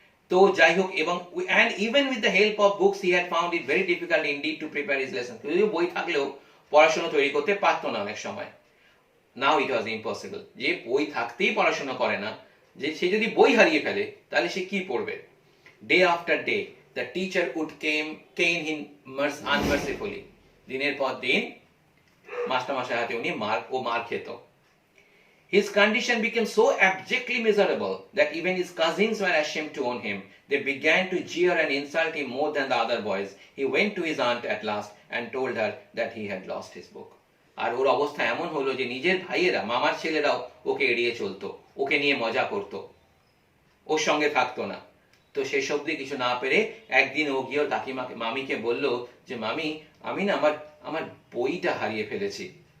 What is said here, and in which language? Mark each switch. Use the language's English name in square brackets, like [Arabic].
[Bangla] তো যাই হোক, এবং [English] and even with the help of books, he had found it very difficult indeed to prepare his lessons. [Bangla] যদিও বই থাকলেও পড়াশোনা তৈরি করতে পারতো না অনেক সময়। [English] Now it was impossible. [Bangla] যে বই থাকতেই পড়াশোনা করে না, যে সে যদি বই হারিয়ে ফেলে তাহলে সে কি পড়বে? [English] Day after day, the teacher would cane him unmercifully. [Bangla] দিনের পর দিন মাস্টারমশাই হাতে উনি মার খেত। [English] His condition became so abjectly miserable that even his cousins were ashamed to own him. They began to jeer and insult him more than the other boys. He went to his aunt at last and told her that he had lost his book. [Bangla] আর ওর অবস্থা এমন হলো যে নিজের ভাইয়েরা, মামার ছেলেরাও ওকে এড়িয়ে চলতো, ওকে নিয়ে মজা করতো, ওর সঙ্গে থাকতো না। তো শেষ অবধি কিছু না পেরে একদিন ও গিয়ে কাকিমাকে, মামিকে বলল যে মামি, আমি না আমার বইটা হারিয়ে ফেলেছি।